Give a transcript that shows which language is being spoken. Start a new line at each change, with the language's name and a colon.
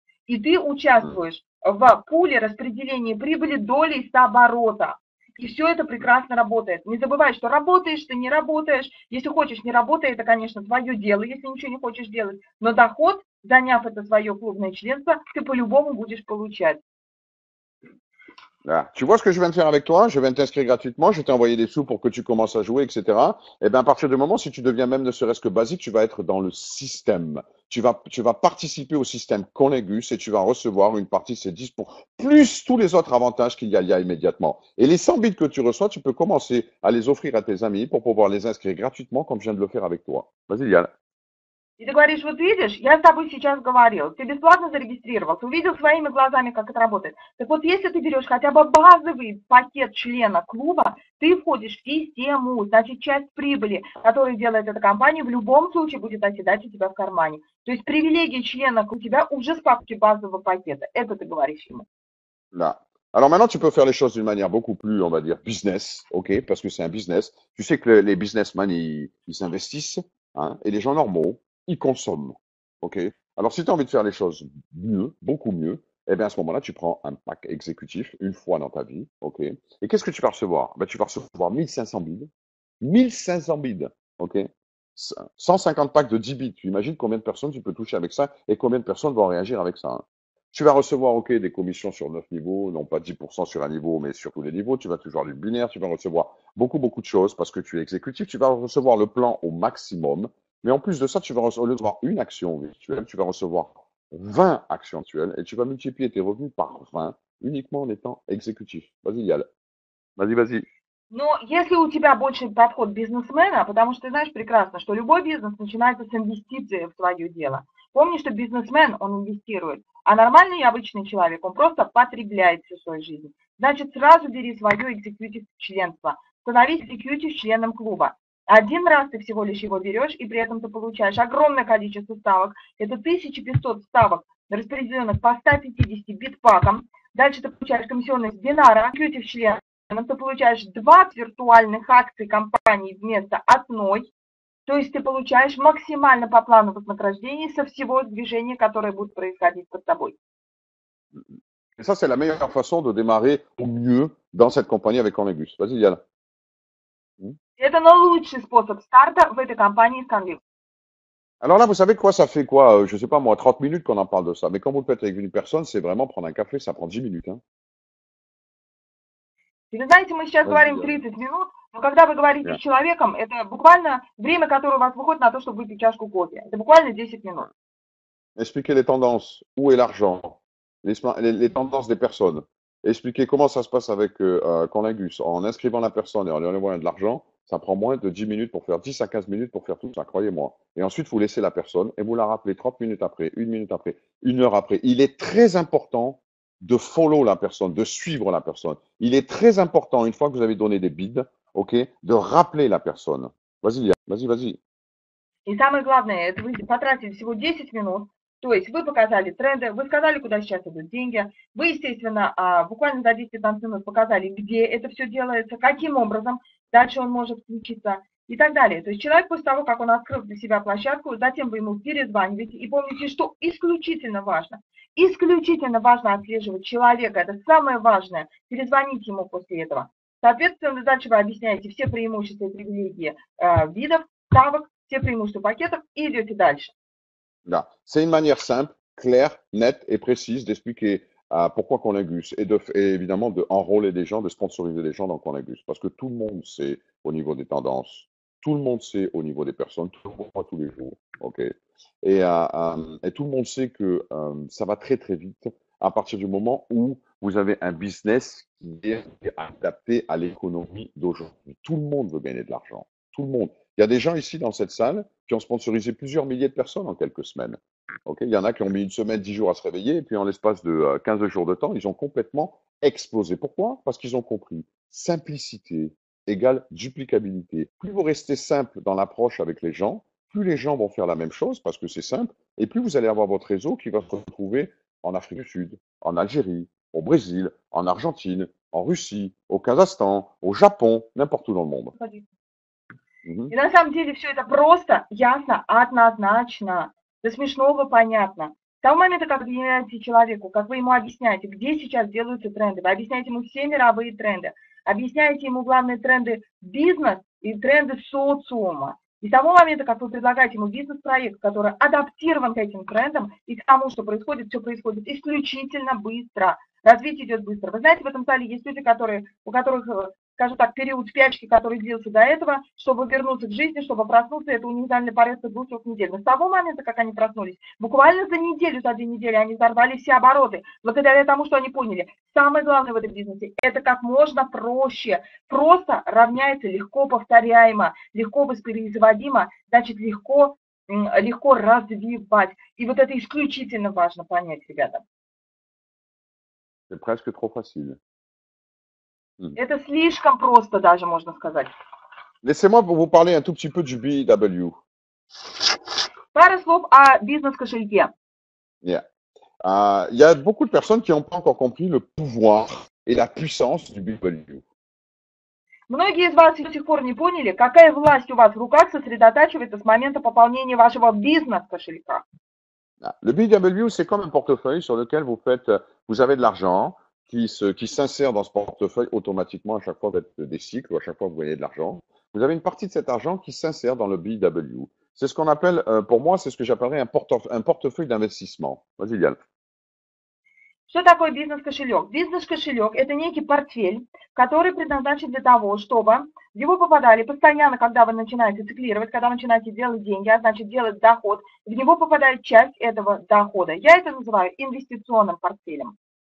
Russian: И ты участвуешь в пуле распределения прибыли долей с оборота. И все это прекрасно работает. Не забывай, что работаешь ты, не работаешь. Если хочешь, не работай, это, конечно, твое дело, если ничего не хочешь делать. Но доход, заняв это свое клубное членство, ты по-любому будешь получать.
French: Voilà. Tu vois ce que je viens de faire avec toi? Je viens de t'inscrire gratuitement, je t'ai envoyé des sous pour que tu commences à jouer, etc. Et bien, à partir du moment, si tu deviens même ne serait-ce que basique, tu vas être dans le système. Tu vas participer au système Connegus et tu vas recevoir une partie de ces 10 plus tous les autres avantages qu'il y a immédiatement. Et les 100 bits que tu reçois, tu peux commencer à les offrir à tes amis pour pouvoir les inscrire gratuitement comme je viens de le faire avec toi. Vas-y, Yann.
Russian: И ты говоришь, вот видишь, я с тобой сейчас говорил, ты бесплатно зарегистрировался, увидел своими глазами, как это работает. Так вот, если ты берешь хотя бы базовый пакет члена клуба, ты входишь в систему, значит, часть прибыли, которую делает эта компания, в любом случае будет оседать у тебя в кармане. То есть привилегии члена у тебя уже с папки базового пакета. Это ты говоришь ему.
French: Là. Alors maintenant, tu peux faire les choses d'une manière beaucoup plus, on va dire, business, ok, parce que c'est un business. Tu sais que les businessmen, ils s'investissent, hein, et les gens normaux, ils consomment, ok. Alors si tu as envie de faire les choses mieux, beaucoup mieux, eh bien à ce moment-là, tu prends un pack exécutif une fois dans ta vie, ok. Et qu'est-ce que tu vas recevoir? Ben, tu vas recevoir 1500 billes, 1500 bids, ok? 150 packs de 10 bits. Tu imagines combien de personnes tu peux toucher avec ça et combien de personnes vont réagir avec ça, hein. Tu vas recevoir, ok, des commissions sur 9 niveaux, non pas 10% sur un niveau, mais sur tous les niveaux. Tu vas toujours du binaire, tu vas recevoir beaucoup de choses parce que tu es exécutif. Tu vas recevoir le plan au maximum. Mais en plus de ça, tu vas recevoir une action virtuelle, tu vas recevoir 20 actions actuelles et tu vas multiplier tes revenus par 20 uniquement en étant exécutif. Vas-y, Yal. Vas-y, vas-y.
Russian: Но если у тебя больше подход бизнесмена, потому что ты знаешь прекрасно, что любой бизнес начинается с инвестиции в свое дело. Помни, что бизнесмен, он инвестирует, а нормальный и обычный человек, он просто потребляет всю свою жизнь. Значит, сразу бери свое экзекьютив-членство, становись экзекьютив-членом клуба. Один раз ты всего лишь его берешь, и при этом ты получаешь огромное количество ставок. Это 1500 ставок, распределенных по 150 битпакам. Дальше ты получаешь комиссионные с динара, экзекьютив-член. Ты получаешь 20 виртуальных акций компании вместо одной, то есть ты получаешь максимально по плану вознаграждений со всего движения, которое будет происходить под тобой.
French: Et ça, c'est la meilleure façon de démarrer au mieux dans cette compagnie avec Conlegus. Vas-y, Yal.
Russian: Это наилучший способ старта в этой компании с Conlegus.
French: Alors là, vous savez quoi, ça fait quoi, je sais pas moi, 30 minutes qu'on en parle de ça. Mais quand vous le faites avec une personne, c'est vraiment prendre un café, ça prend 10 minutes, hein.
Russian: И вы знаете, мы сейчас говорим 30 минут, но когда вы говорите с человеком, это буквально время, которое у вас выходит на то, чтобы выпить чашку кофе. Это буквально 10 минут.
French: Expliquer les tendances, où est l'argent, les tendances des personnes. Expliquer comment ça se passe avec Conlegus. En inscrivant la personne et en lui envoyant de l'argent, ça prend moins de 10 minutes pour faire 10 à 15 minutes pour faire tout ça, croyez-moi. Et ensuite, vous laissez la personne et vous la rappelez 30 minutes après, 1 minute après, 1 heure après. Il est très important de follow la personne, de suivre la personne. Il est très important, une fois que vous avez donné des bids, ok, de rappeler la personne. Vas-y, vas-y, vas-y.
Russian: И самое главное, это вы потратили всего 10 минут, то есть вы показали тренды, вы сказали, куда сейчас идут деньги, вы, естественно, буквально за 10-15 минут показали, где это все делается, каким образом дальше он может включиться и так далее. То есть человек после того, как он открыл для себя площадку, затем вы ему перезваниваете. И помните, что исключительно важно отслеживать человека, это самое важное, перезвонить ему после этого. Соответственно, дальше вы объясняете все преимущества и привилегии видов, ставок, все преимущества пакетов и идете дальше.
French: Là, c'est une manière simple, claire, nette et précise d'expliquer pourquoi Conlegus et évidemment de enrôler des gens, de sponsoriser des gens dans Conlegus. Parce que tout le monde sait au niveau des tendances, tout le monde sait au niveau des personnes, tout le monde voit tous les jours. Ok. Et tout le monde sait que ça va très très vite à partir du moment où vous avez un business qui est adapté à l'économie d'aujourd'hui. Tout le monde veut gagner de l'argent. Tout le monde. Il y a des gens ici dans cette salle qui ont sponsorisé plusieurs milliers de personnes en quelques semaines. Okay, il y en a qui ont mis une semaine, 10 jours à se réveiller, et puis en l'espace de 15 jours de temps, ils ont complètement explosé. Pourquoi? Parce qu'ils ont compris. Simplicité égale duplicabilité. Plus vous restez simple dans l'approche avec les gens, plus les gens vont faire la même chose parce que c'est simple, et plus vous allez avoir votre réseau qui va se retrouver en Afrique du Sud, en Algérie, au Brésil, en Argentine, en Russie, au Kazakhstan, au Japon, n'importe où dans le monde.
Russian: И на самом деле все это просто, ясно, однозначно, до смешного понятно. С того момента, как вы объясняете человеку, как вы ему объясняете, где сейчас делаются тренды, вы объясняете ему все мировые тренды, объясняете ему главные тренды бизнес и тренды социума. И с того момента, как вы предлагаете ему бизнес-проект, который адаптирован к этим трендам и к тому, что происходит, все происходит исключительно быстро. Развитие идет быстро. Вы знаете, в этом зале есть люди, у которых, скажем так, период спячки, который длился до этого, чтобы вернуться к жизни, чтобы проснуться, это универсальный порядок 2-3 недель. Но с того момента, как они проснулись, буквально за неделю, за 2 недели они взорвали все обороты, благодаря тому, что они поняли. Самое главное в этом бизнесе – это как можно проще. Просто равняется легко повторяемо, легко воспроизводимо, значит, легко развивать. И вот это исключительно важно понять, ребята.
French: C'est presque trop facile.
Russian: Это слишком просто даже, можно сказать.
French: Laissez-moi vous parler un tout petit peu du BW.
Russian: Пару слов о бизнес-кошельке.
English: Yeah.
French: Il y a beaucoup de personnes qui n'ont pas encore compris le pouvoir et la puissance du BW.
Russian: Многие из вас до сих пор не поняли, какая власть у вас в руках сосредотачивается с момента пополнения вашего бизнес-кошелька.
French: Le BW, c'est comme un portefeuille sur lequel vous avez de l'argent qui s'insère dans ce portefeuille automatiquement à chaque fois que vous faites des cycles ou à chaque fois que vous gagnez de l'argent. vous avez une partie de cet argent qui s'insère dans le BW. C'est ce qu'on appelle, pour moi, c'est ce que j'appellerais un portefeuille d'investissement. Vas-y, Yann.
Russian: Что такое бизнес-кошелек? Бизнес-кошелек– это некий портфель, который предназначен для того, чтобы в него попадали постоянно, когда вы начинаете циклировать, когда вы начинаете делать деньги, а значит делать доход, в него попадает часть этого дохода. Я это называю инвестиционным портфелем.